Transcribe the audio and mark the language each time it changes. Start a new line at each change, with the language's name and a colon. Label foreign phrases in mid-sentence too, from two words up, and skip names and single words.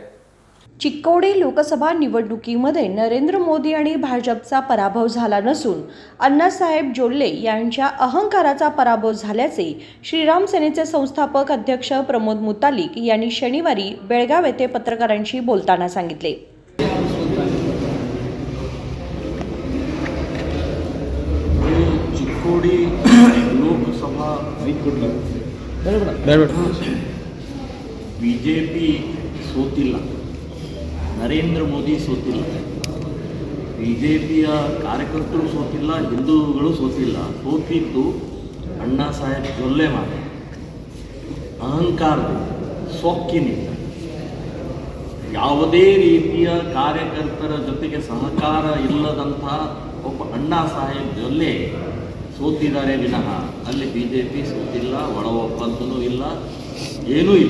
Marathi: चिक्कोडी लोकसभा निवडणुकीमध्ये नरेंद्र मोदी आणि भाजपचा पराभव झाला नसून अण्णासाहेब जोल्ले यांच्या अहंकाराचा पराभव झाल्याचे श्रीराम सेनेचे संस्थापक अध्यक्ष प्रमोद मुतालिक यांनी शनिवारी बेळगाव येथे पत्रकारांशी बोलताना सांगितले।
Kannada: चिक्कोडी लोकसभा बीजेपी ಸೋತಿಲ್ಲ, ನರೇಂದ್ರ ಮೋದಿ ಸೋತಿಲ್ಲ, ಬಿಜೆಪಿಯ ಕಾರ್ಯಕರ್ತರು ಸೋತಿಲ್ಲ, ಹಿಂದೂಗಳು ಸೋತಿಲ್ಲ, ಸೋತಿದ್ದು ಅಣ್ಣಾ ಸಾಹೇಬ್ ಜೊಲ್ಲೆ ಮಾತ್ರ ಅಹಂಕಾರದ ಸೊಕ್ಕಿನಿಂದ ಯಾವುದೇ ರೀತಿಯ ಕಾರ್ಯಕರ್ತರ ಜೊತೆಗೆ ಸಹಕಾರ ಇಲ್ಲದಂಥ ಒಬ್ಬ ಅಣ್ಣಾ ಸಾಹೇಬ್ ಜೊಲ್ಲೆ ಸೋತಿದ್ದಾರೆ ವಿನಃ ಅಲ್ಲಿ ಬಿಜೆಪಿ ಸೋತಿಲ್ಲ, ಒಳ ಒಪ್ಪಂದನೂ ಇಲ್ಲ, ಏನೂ ಇಲ್ಲ।